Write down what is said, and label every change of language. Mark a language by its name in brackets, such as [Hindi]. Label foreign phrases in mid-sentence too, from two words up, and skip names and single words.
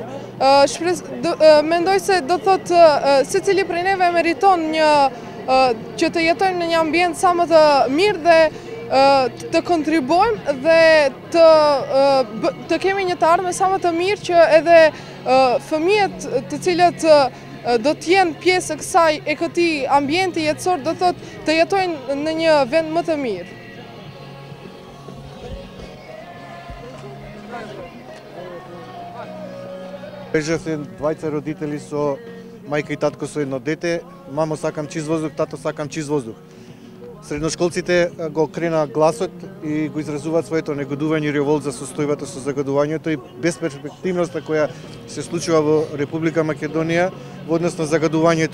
[Albanian] Mendoj se do të thotë secili prej neve meriton që të jetojmë në një ambient sa më të mirë dhe të kontribuojmë dhe të kemi një të ardhme sa më të mirë që edhe fëmijët të cilët do të jenë pjesë e këtij ambienti jetësor do thotë të jetojnë në një vend më të mirë. [Macedonian] Бежавме двајца родители со мајка и татко со едно дете. Мамо, сакам чист воздух, тато, сакам чист воздух. Средношколците го крена гласот и го изразуваат своето негодување и револт за состојбата со загадувањето и безперспективноста која се случува во Република Македонија во однос на загадувањето.